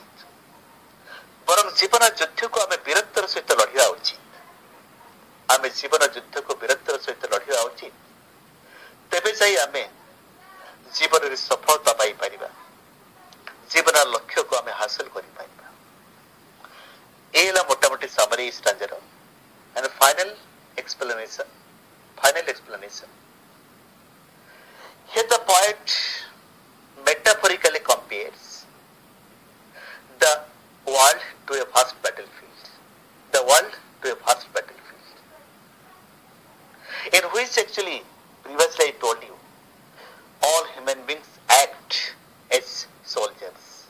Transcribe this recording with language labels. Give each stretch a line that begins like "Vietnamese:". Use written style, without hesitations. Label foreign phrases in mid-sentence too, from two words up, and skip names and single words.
Odia: ବରଂ ଜୀବନ ଯୁଦ୍ଧକୁ ଆମେ ବୀରତ୍ୱର ସହିତ ଲଢ଼ିବା ଉଚିତ। ଆମେ ଜୀବନ ଯୁଦ୍ଧକୁ ବୀରତ୍ୱର ସହିତ ଲଢ଼ିବା ଉଚିତ। ତେବେ ଯାଇ ଆମେ ଜୀବନରେ ସଫଳତା ପାଇପାରିବା, ଜୀବନର ଲକ୍ଷ୍ୟକୁ ଆମେ ହାସଲ କରିପାରିବା। ଏ ହେଲା ମୋଟାମୋଟି
English: summary stanza and final explanation. Here the poet metaphorically compares the world to a vast battlefield. The world to a vast battlefield. In which actually, previously I told you, all human beings act as soldiers.